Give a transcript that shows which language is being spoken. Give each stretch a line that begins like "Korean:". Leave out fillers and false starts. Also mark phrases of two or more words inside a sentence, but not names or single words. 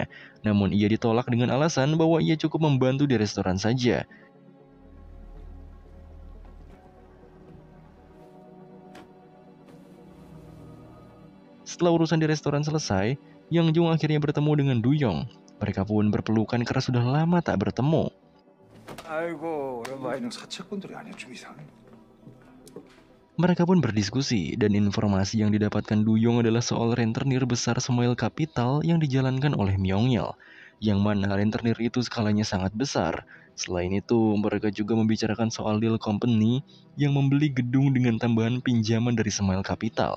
Indonesian: Namun ia ditolak dengan alasan bahwa ia cukup membantu di restoran saja. Setelah urusan di restoran selesai, Yang Jung akhirnya bertemu dengan Du Yong. Mereka pun berpelukan karena sudah lama tak bertemu.
Korean: 아이고 오랜만에 사채꾼들이 아니야 좀 이상해.
Indonesian: Mereka pun berdiskusi, dan informasi yang didapatkan Du Yong adalah soal rentenir besar Smile Capital yang dijalankan oleh Myung-il, yang mana rentenir itu skalanya sangat besar. Selain itu, mereka juga membicarakan soal
English: deal company
Indonesian: yang membeli gedung dengan tambahan pinjaman dari Smile Capital.